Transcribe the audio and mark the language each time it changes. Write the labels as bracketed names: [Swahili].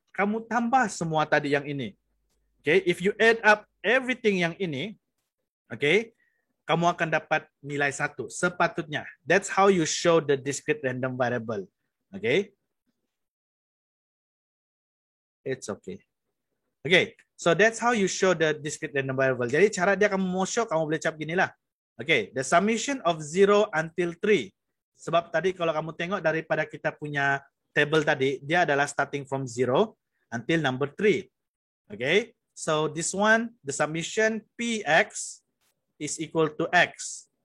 [Malay] Kamu tambah semua tadi yang ini. Okay, [English] if you add up everything [Malay] yang ini, okay, kamu akan dapat nilai 1 sepatutnya. [English] That's how you show the discrete random variable. Okay, it's okay. Okay, so that's how you show the discrete random variable. [Malay] Jadi cara dia kamu mau show, kamu boleh cap gini lah. [English] Okay, the summation of 0 until 3. [Malay] Sebab tadi kalau kamu tengok daripada kita punya table tadi, dia adalah [English] starting from 0 until number 3. Okay, so this one, the summation PX is equal to X.